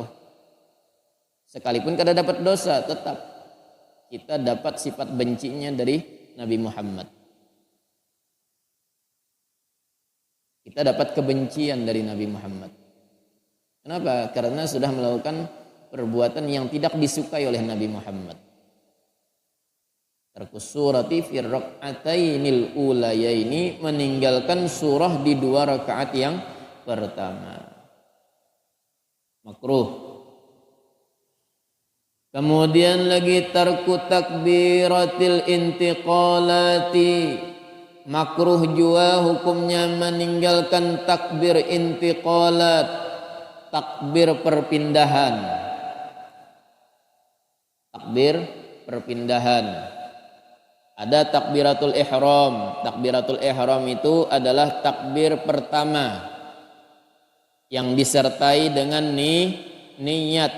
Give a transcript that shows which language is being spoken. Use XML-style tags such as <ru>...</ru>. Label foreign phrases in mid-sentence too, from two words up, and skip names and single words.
<id>Sekalipun kada dapat dosa, tetap kita dapat sifat bencinya dari Nabi Muhammad. Kita dapat kebencian dari Nabi Muhammad. Kenapa? Karena sudah melakukan perbuatan yang tidak disukai oleh Nabi Muhammad.</id> <ar>ترك السورة في الركعتين الأوليين,</ar> <id>meninggalkan surah di 2 rakaat yang pertama. Makruh.</id> <ar>Kemudian lagi ترك تكبيرات الانتقالات.</ar> <id>Makruh jua hukumnya meninggalkan</id> <ar>تكبير انتقالات,</ar> <id>takbir perpindahan. Takbir perpindahan. Ada</id> <ar>تكبيرة الإحرام. تكبيرة الإحرام</ar> <id>itu adalah takbir pertama yang disertai dengan niat.</id>